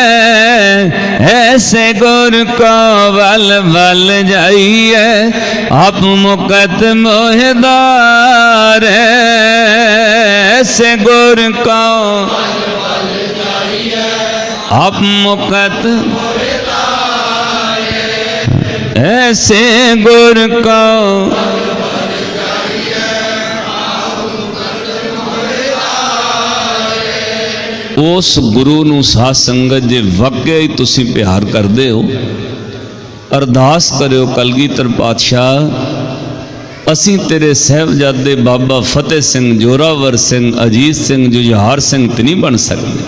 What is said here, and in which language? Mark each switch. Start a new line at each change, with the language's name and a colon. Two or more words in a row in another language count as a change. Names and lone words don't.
Punjabi: ਐਸੇ ਗੁਰ ਕਾ ਵਲ ਬਲ ਜਾਈਐ, ਆਪ ਮੁਕਤ ਮੋਹਤਾਰ। ਐਸੇ ਗੁਰ ਕਾ ਆਪ ਮੁਕਤ, ਐਸੇ ਗੁਰ ਕਾ ਉਸ ਗੁਰੂ ਨੂੰ ਸਾਧ ਸੰਗਤ ਜੇ ਵਾਕਈ ਹੀ ਤੁਸੀਂ ਪਿਆਰ ਕਰਦੇ ਹੋ, ਅਰਦਾਸ ਕਰਿਓ ਕਲਗੀਧਰ ਪਾਤਸ਼ਾਹ, ਅਸੀਂ ਤੇਰੇ ਸਾਹਿਬਜ਼ਾਦੇ ਬਾਬਾ ਫ਼ਤਿਹ ਸਿੰਘ, ਜ਼ੋਰਾਵਰ ਸਿੰਘ, ਅਜੀਤ ਸਿੰਘ, ਜੁਝਾਰ ਸਿੰਘ ਤੇ ਨਹੀਂ ਬਣ ਸਕਤੇ।